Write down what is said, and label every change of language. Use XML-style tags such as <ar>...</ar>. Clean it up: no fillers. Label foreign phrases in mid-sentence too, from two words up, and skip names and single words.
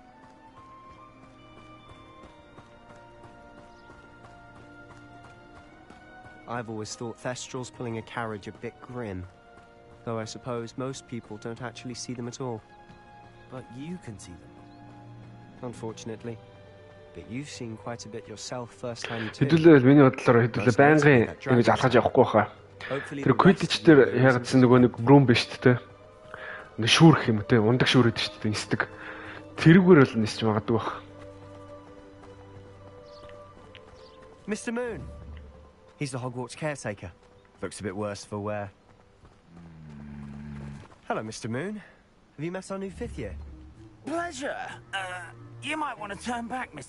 <en>I've always thought Thestrals pulling a carriage a bit grim. Though I suppose most people don't actually see them at all. But you can see them. Unfortunately. But you've seen quite a bit yourself firsthand too.</en> <mn>Хэдүүлээ миний бодлоор хэдүүлээ байнгын ингэж алхаж явахгүй хаа. Тэр Quidditch дээр яагдсан нөгөө нэг broom биш үү те. Нэг шүүрх юм те. Ундаг шүүрээд шүү дээ нисдэг. Тэрүүгээр бол нисч магадгүй бах.</mn> <en>Mr. Moon. He's the Hogwarts caretaker. Looks a bit worse for wear. Hello, Mr. Moon. Have you met our new 5th year? Pleasure. You might want to turn back, Mr.</en>